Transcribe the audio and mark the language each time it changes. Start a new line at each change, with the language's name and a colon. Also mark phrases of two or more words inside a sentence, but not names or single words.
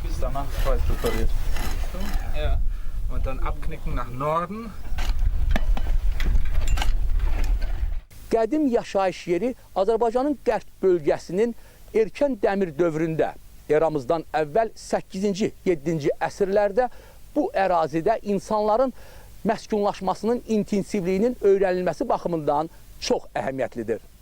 German: danach falsch präpariert. So, ja. Und dann abknicken nach Norden.
Azerbaijani: Qədim yaşayış yeri Azərbaycanın qərb bölgəsinin erkən dəmir dövründə, eramızdan əvvəl 8-ci, 7-ci əsrlərdə bu ərazidə insanların məskunlaşmasının intensivliyinin öyrənilməsi baxımından çox əhəmiyyətlidir.